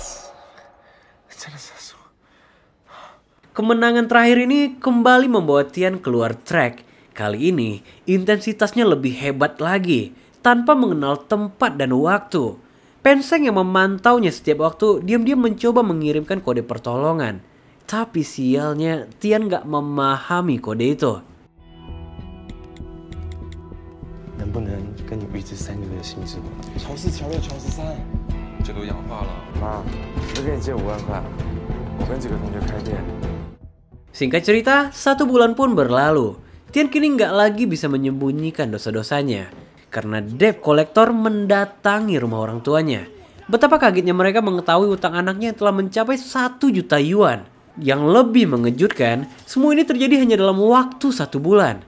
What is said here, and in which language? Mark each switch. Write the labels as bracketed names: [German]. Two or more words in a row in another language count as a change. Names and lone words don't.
[Indonesian] Kemenangan terakhir ini kembali membawa Tian keluar track. Kali ini, intensitasnya lebih hebat lagi, tanpa mengenal tempat dan waktu. Penseng yang memantaunya setiap waktu diam-diam mencoba mengirimkan kode pertolongan. Tapi sialnya Tian gak memahami kode itu. [Chinese] 能不能跟你预支3个月的薪资？乔4、乔6、乔13，这都氧化了。妈，只跟你借5万块，我跟几个同学开店。 [Indonesian] Singkat cerita, 1 bulan pun berlalu. Tian kini gak lagi bisa menyembunyikan dosa-dosanya. Karena [English] debt collector [Indonesian] mendatangi rumah orang tuanya. Betapa kagetnya mereka mengetahui utang anaknya yang telah mencapai 1 juta yuan. Yang lebih mengejutkan, semua ini terjadi hanya dalam waktu 1 bulan.